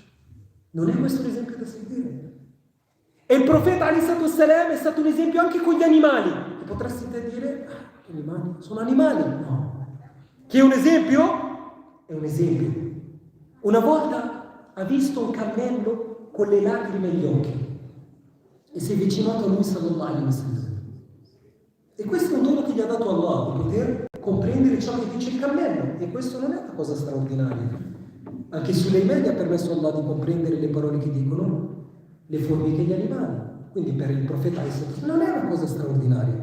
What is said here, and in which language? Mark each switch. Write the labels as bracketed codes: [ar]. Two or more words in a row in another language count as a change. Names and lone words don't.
[it] Non è questo l'esempio da seguire? E il profeta [ar] عليه الصلاة والسلام [it] è stato un esempio anche con gli animali. E potresti te dire: "Gli animali sono animali." No. Che è un esempio? È un esempio. Una volta ha visto un cammello con le lacrime agli occhi e si è avvicinato a lui [ar] صلى الله عليه وسلم. [it] E questo è un dono che gli ha dato Allah, di poter comprendere ciò che dice il cammello. E questo non è una cosa straordinaria. Anche Sulaiman gli ha permesso Allah di comprendere le parole che dicono le formiche e gli animali. Quindi per il profeta non è una cosa straordinaria.